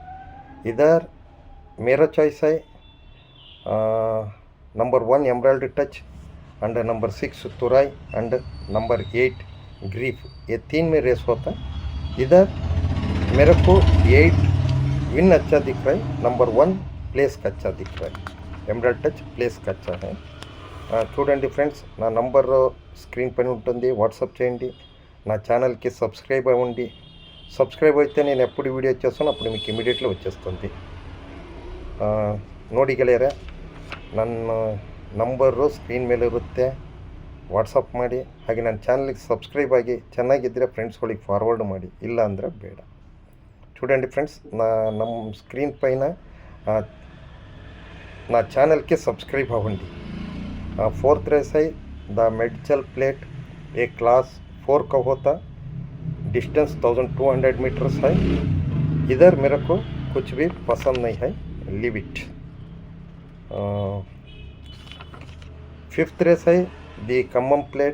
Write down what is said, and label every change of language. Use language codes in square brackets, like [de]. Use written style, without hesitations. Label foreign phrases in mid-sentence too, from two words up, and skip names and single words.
[hi] इधर मेरा चॉइस है नंबर 1 एमराल्ड टच एंड नंबर 6 तुराई एंड नंबर 8 ग्रीफ. ये 3 में रेस होता है. इधर मेरे को 8 विन अच्छा दिख रहा है. नंबर 1 प्लेस का अच्छा दिख रहा है. एमराल्ड टच प्लेस का अच्छा है. [te] చూడండి ఫ్రెండ్స్, నా నంబర్ స్క్రీన్ పైన ఉంటుంది, వాట్సాప్ చేయండి. నా ఛానల్కి సబ్స్క్రైబ్ అవ్వండి. సబ్స్క్రైబ్ అయితే నేను ఎప్పుడు వీడియో చేస్తానో అప్పుడు మీకు ಇಮಿಡಿಯೇಟ್ಲಿ వచ్చేస్తుంది. [kn] ನೋಡಿ ಗೆಳೆಯರೆ, ನನ್ನ ನಂಬರು ಸ್ಕ್ರೀನ್ ಮೇಲೆ ಇರುತ್ತೆ, ವಾಟ್ಸಪ್ ಮಾಡಿ. ಹಾಗೆ ನನ್ನ ఛానಲ್ಗೆ సబ్స్క్రైబ్ ಆಗಿ ಚೆನ್ನಾಗಿದ್ದರೆ ఫ్రెండ్స్ಗಳಿಗೆ ఫార్వర్డ్ ಮಾಡಿ, ಇಲ್ಲ ಅಂದರೆ ಬೇಡ. [te] చూడండి ఫ్రెండ్స్, ನಮ್ಮ స్క్రీన్ పైన నా ఛానల్కి సబ్స్క్రైబ్ అవ్వండి. [hi] फोर्थ रेस है द मेडचल प्लेट. एक क्लास 4 का होता, डिस्टेंस 1200 मीटर्स है. इधर मेरे को कुछ भी पसंद नहीं है, [en] leave it. [hi] फिफ्थ रेस है दी खम्मम प्लेट.